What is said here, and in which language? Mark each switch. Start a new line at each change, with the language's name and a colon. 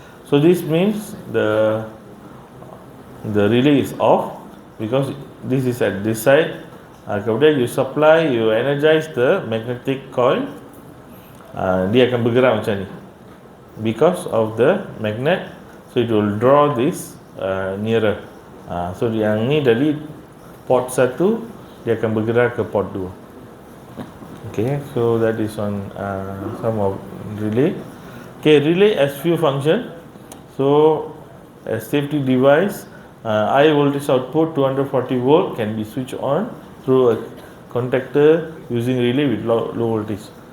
English: So this means the relay is off because this is at this side. Kemudian you supply, you energize the magnetic coil,
Malay: dia akan bergerak macam ni
English: because of the magnet. So it will draw this nearer.
Malay: So yang ni dari port 1 dia akan bergerak ke port 2.
English: Okay, so that is on some of relay. Okay, relay has few function. So as safety device, high voltage output 240 volt can be switched on through a contactor using relay with low voltage.